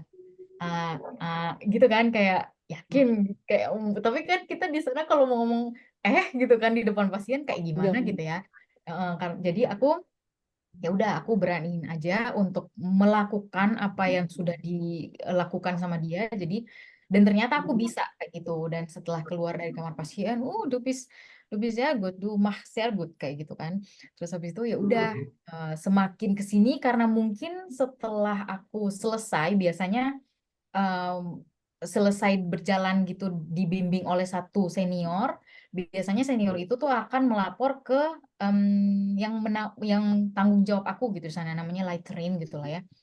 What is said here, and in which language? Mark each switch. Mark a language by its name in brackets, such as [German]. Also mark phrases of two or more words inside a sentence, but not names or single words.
[Indonesian] Gitu kan kayak yakin kayak tapi kan kita di sana kalau mau ngomong gitu kan di depan pasien kayak gimana Jangan. gitu ya. Jadi aku ya udah aku beraniin aja untuk melakukan apa yang sudah dilakukan sama dia jadi dan ternyata aku bisa kayak gitu dan setelah keluar dari kamar pasien [German] du bist sehr gut du machst sehr gut [Indonesian] kayak gitu kan terus habis itu ya udah semakin kesini karena mungkin setelah aku selesai biasanya em, selesai berjalan gitu dibimbing oleh satu senior, biasanya senior itu tuh akan melapor ke yang tanggung jawab aku gitu sana namanya Leiterin gitu lah ya.